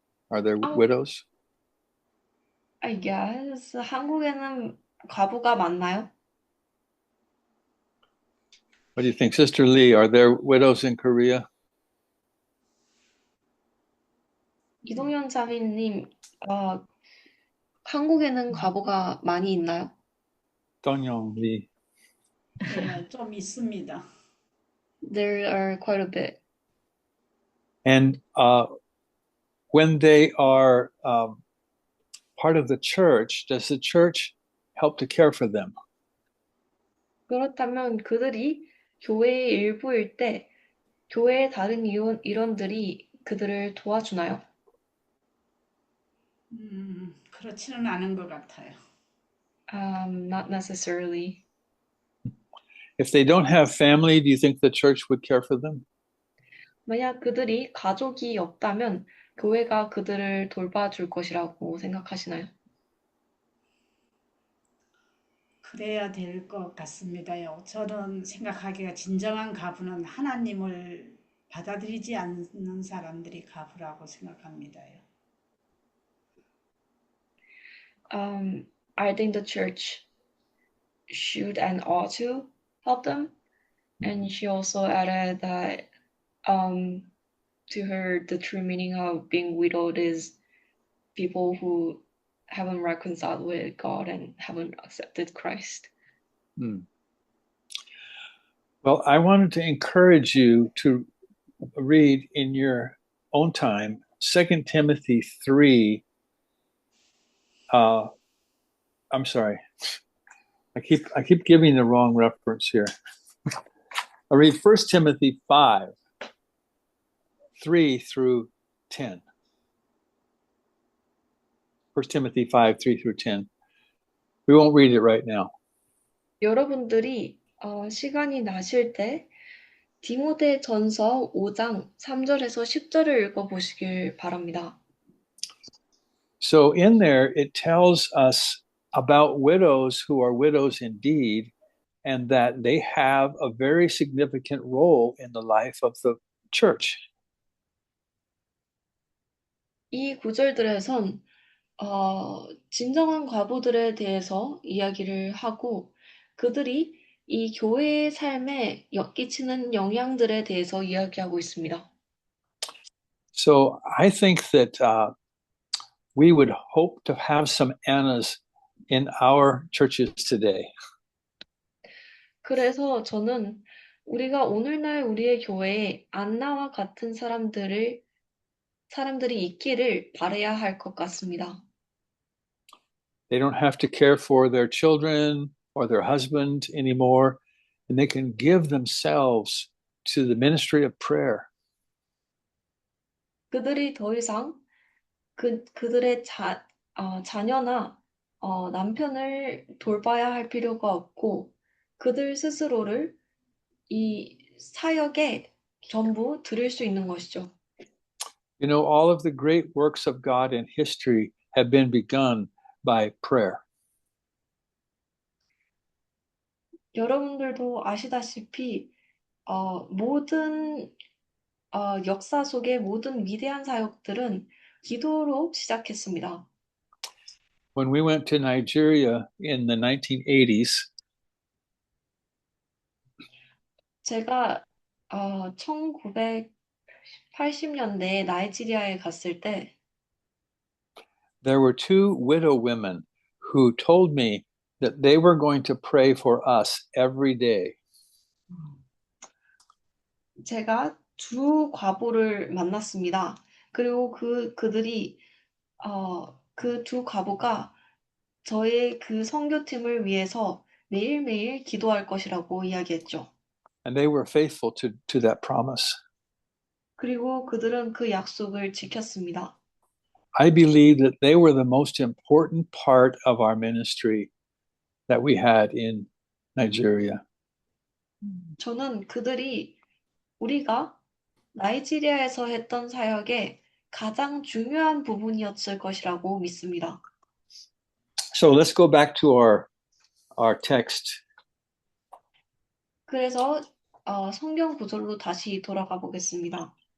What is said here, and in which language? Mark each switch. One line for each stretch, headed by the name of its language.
English: Are there widows? I guess
Korean: 한국에는 과부가 많나요?
English: What do you think, Sister Lee? Are there widows in Korea?
Korean: 이동현 자매님, 한국에는 과부가 많이 있나요?
English: Dongyong Lee.
Korean: 네, 좀 있습니다.
English: There are quite a bit. And when they are part of the church, does the church help to care for them?
Korean: 그렇다면 그들이 교회의 일부일 때 교회의 다른 일원들이 그들을 도와주나요? 그렇지는 않은 것 같아요.
English: Not necessarily. If they don't have family, do you think the church would care for them?
Korean: 만약 그들이 가족이 없다면 교회가 그들을 돌봐줄 것이라고 생각하시나요? 그래야 될 것 같습니다요. 저는 생각하기가 진정한 가부는 하나님을 받아들이지 않는 사람들이 가부라고 생각합니다요.
English: I think the church should and ought to help them. And she also added that to her, the true meaning of being widowed is people who haven't reconciled with God and haven't accepted Christ. Well, I wanted to encourage you to read in your own time 2 Timothy 3. I'm sorry. I keep giving the wrong reference here. I read 1 Timothy 5, 3 through 10. 1 Timothy 5, 3 through 10. We won't read it right now.
Korean: 여러분들이 시간이 나실 때 디모데전서 5장 3절에서 10절을 읽어보시길 바랍니다.
English: So in there, it tells us about widows who are widows indeed, and that they have a very significant role in the life of the church.
Korean: 이 구절들에선 진정한 과부들에 대해서 이야기를 하고 그들이 이 교회의 삶에 끼치는 영향들에 대해서 이야기하고 있습니다.
English: So I think that we would hope to have some Annas in our churches today.
Korean: 그래서 저는 우리가 오늘날 우리의 교회에 안나와 같은 사람들이 있기를 바라야 할 것 같습니다.
English: They don't have to care for their children or their husband anymore, and they can give themselves to the ministry of prayer.
Korean: 그들이 더 이상 그들의 자녀나 남편을 돌봐야 할 필요가 없고 그들 스스로를 이 사역에 전부 드릴 수 있는 것이죠.
English: You know, all of the great works of God in history have been begun by prayer.
Korean: 여러분들도 아시다시피 모든 역사 속의 모든 위대한 사역들은 기도로 시작했습니다.
English: When we went to Nigeria in the 1980s,
Korean: 제가 1980년대에 나이지리아에 갔을 때
English: there were two widow women who told me that they were going to pray for us every day.
Korean: 제가 두 과부를 만났습니다. 그리고 그들이 그 두 과부가 저의 그 선교팀을 위해서 매일매일 기도할 것이라고 이야기했죠.
English: And they were faithful to that promise.
Korean: 그리고 그들은 그 약속을 지켰습니다.
English: I believe that they were the most important part of our ministry that we had in Nigeria.
Korean: 저는 그들이 우리가 나이지리아에서 했던 사역의 가장 중요한 부분이었을 것이라고 믿습니다.
English: So let's go back to our text.
Korean: 그래서 성경 구절로 다시 돌아가 보겠습니다.